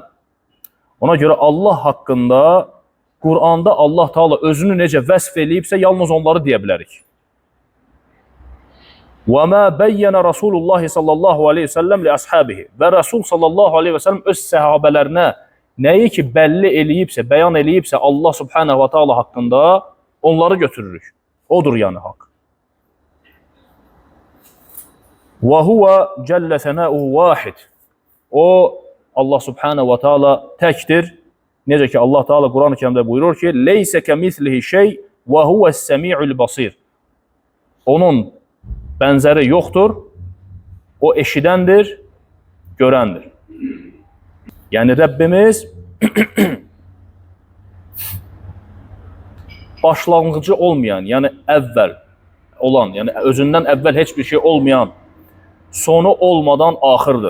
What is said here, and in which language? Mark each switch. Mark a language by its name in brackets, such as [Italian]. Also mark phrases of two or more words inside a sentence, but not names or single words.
[Azerbaijani] Ona görə Allah haqqında, Qur'anda Allah Taala özünü necə vəsf eləyibsə, yalnız onları deyə bilərik. [Arabic] وما بيّنه رسول الله صلى الله عليه وسلم لأصحابه. [Azerbaijani] Və Rasul [Arabic] صلى الله عليه وسلم [Azerbaijani] öz səhabələrinə nəyi ki bəlli eləyibsə, bəyan eləyibsə Allah [Arabic] سبحانه وتعالى [Azerbaijani] haqqında onları götürürük. Odur yəni haqq. [Arabic] وهو جل ثناؤه واحد. [Azerbaijani] O Allah [Arabic] سبحانه وتعالى [Azerbaijani] təkdir. Necə ki Allah Teala Quran-ı Kərimdə buyurur ki, [Arabic] "ليس كمثله شيء وهو السميع البصير." [Azerbaijani] Onun bənzəri yoxdur. O eşidəndir, görəndir. Yəni Rəbbimiz başlanğıcı olmayan, yəni əvvəl olan, yəni özündən əvvəl heç bir şey olmayan, sonu olmadan axırdır.